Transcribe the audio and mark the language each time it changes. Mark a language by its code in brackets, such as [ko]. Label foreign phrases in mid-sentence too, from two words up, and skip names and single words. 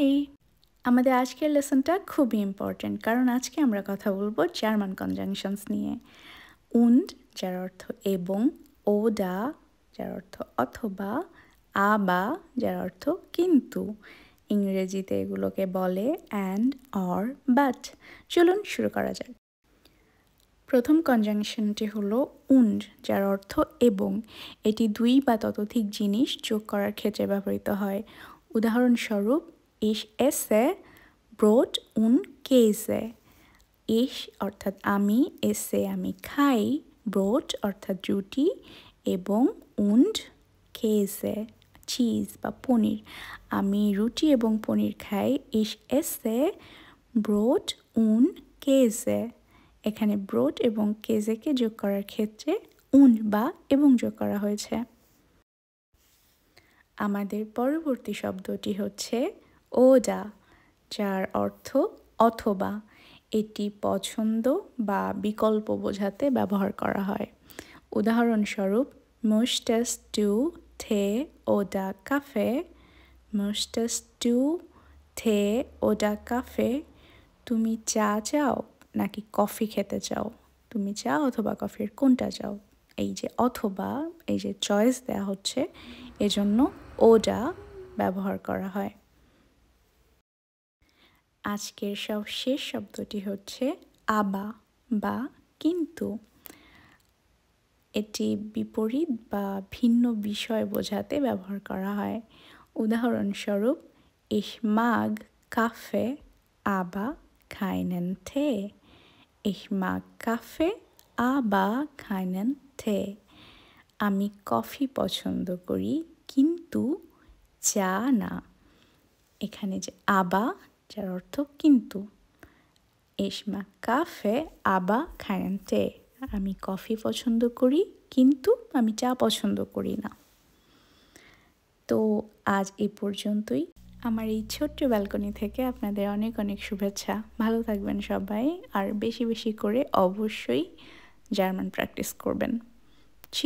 [bn] আমাদের আজকের লেসনটা খুবই ইম্পর্ট্যান্ট কারণ আজকে আমরা কথা বলবো [en] German conjunctions [bn] নিয়ে। und যার অর্থ এবং, oder যার অর্থ অথবা, aber যার অর্থ কিন্তু। ইংরেজিতে এগুলোকে বলে [en] and, or, but। [bn] চলুন শুরু করা যাক। প্রথম কনজাংশনটি হলো und যার অর্থ এবং। এটি দুই বা ততোধিক জিনিস যোগ করার ক্ষেত্রে ব্যবহৃত হয়। উদাহরণস্বরূপ [de] ich esse Brot und Käse। [bn] ich অর্থাৎ আমি, esse আমি খাই, Brot অর্থাৎ রুটি এবং [de] und Käse [bn] চিজ বা পনির। আমি রুটি এবং পনির খাই, [de] ich esse Brot und Käse। [bn] এখানে ব্রোড এবং কেজেকে যোগ করার ক্ষেত্রে উন বা এবং যোগ করা হয়েছে। আমাদের পরবর্তী শব্দটি হচ্ছে ওডা যার অর্থ অথবা। এটি পছন্দ বা বিকল্প বোঝাতে ব্যবহার করা হয়। উদাহরণস্বরূপ [de] möchtest du Tee oder Kaffee? möchtest du Tee oder Kaffee? [bn] তুমি চা চাও নাকি কফি খেতে চাও? তুমি চা অথবা কফির কোনটা চাও? এই যে অথবা, এই যে চয়েস দেওয়া হচ্ছে, এজন্য ওডা ব্যবহার করা হয়। আজকের শেষ শব্দটি হচ্ছে আবা বা কিন্তু। এটি বিপরীত বা ভিন্ন বিষয় বোঝাতে ব্যবহার করা হয়। উদাহরণস্বরূপ [de] ich mag Kaffee, aber keinen Tee। ich mag Kaffee, aber keinen Tee। [bn] আমি কফি পছন্দ করি কিন্তু চা না। এখানে যে আবা যার অর্থ কিন্তু। [de] ich mag Kaffee, aber keinen Tee। [bn] আমি কফি পছন্দ করি কিন্তু আমি চা পছন্দ করি না। তো আজ এই পর্যন্তই। আমার এই ছোট্ট ব্যালকনি থেকে আপনাদের অনেক অনেক শুভেচ্ছা। ভালো থাকবেন সবাই, আর বেশি বেশি করে অবশ্যই জার্মান প্র্যাকটিস করবেন।